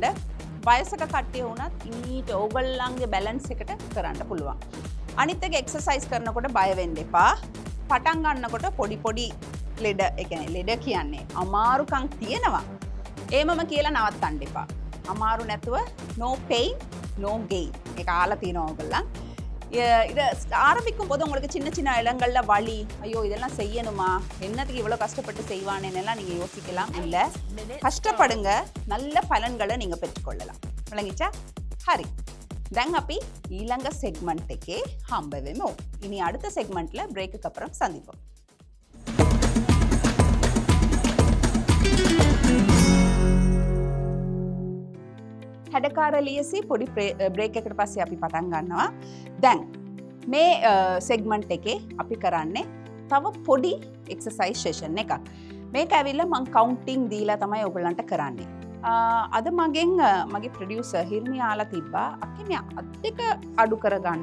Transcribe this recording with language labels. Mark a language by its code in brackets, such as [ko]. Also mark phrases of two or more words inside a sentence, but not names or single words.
[si] වයසක කට්ටිය වුණත් ඊට ඕගොල්ලන්ගේ බැලන්ස් එකට කරන්න පුළුවන්. අනිත් එක එක්සර්සයිස් කරනකොට බය වෙන්න එපා. පටන් ගන්නකොට පොඩි ලෙඩ ඒ කියන්නේ ලෙඩ කියන්නේ අමාරුකම් තියෙනවා. ඒමම කියලා නවත්තන්න එපා. අමාරු නැතුව [en] no pain no gain. [si] ඒක ආලා තියෙනවා ඕගොල්ලන්. [ta] இது ஆரம்பிக்கும் போது உங்களுக்கு சின்ன சின்ன இடங்கள்ல வலி, ஐயோ இதெல்லாம் செய்யணுமா, என்னத்துக்கு இவ்வளோ கஷ்டப்பட்டு செய்வானேன்னெல்லாம் நீங்கள் யோசிக்கலாம். இல்லை, கஷ்டப்படுங்க, நல்ல பலன்களை நீங்கள் பெற்றுக்கொள்ளலாம். விளங்கிச்சா? [si] ஹரி දැන් අපි ඊළඟ செக்மெண்ட் එකේ හම්බ වෙමු. [ta] இனி அடுத்த செக்மெண்ட்ல பிரேக்குக்கு அப்புறம் சந்திப்போம். [si] Hadakara Liyasi පොඩි බ්‍රේක් එකකට පස්සේ අපි පටන් ගන්නවා. දැන් මේ සෙග්මන්ට් එකේ අපි කරන්නේ තව පොඩි එක්සර්සයිස් සෙෂන් එකක්. මේක ඇවිල්ලා මම කවුන්ටිංగ్ දීලා තමයි ඔයගොල්ලන්ට කරන්නේ. අද මගේ ප්‍රොඩියුසර් හිර්මි ආලා තිබ්බා අක්කේ මේ අත් දෙක අඩු කරගන්න.